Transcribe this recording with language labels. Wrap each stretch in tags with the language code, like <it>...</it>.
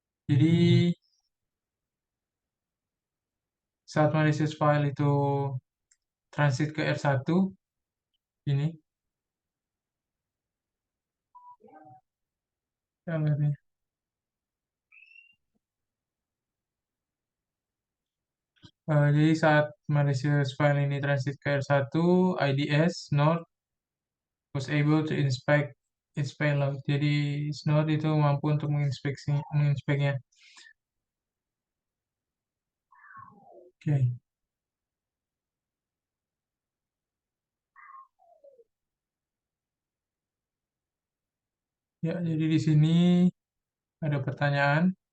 <id>Jadi saat malicious file itu transit ke R1 ini alertnya. Jadi saat malicious file ini transit ke R1,</id> <en>IDS node was able to inspect its payload.</en> <id>Jadi node itu mampu untuk menginspeknya. Oke. Ya, jadi di sini ada pertanyaan.</id>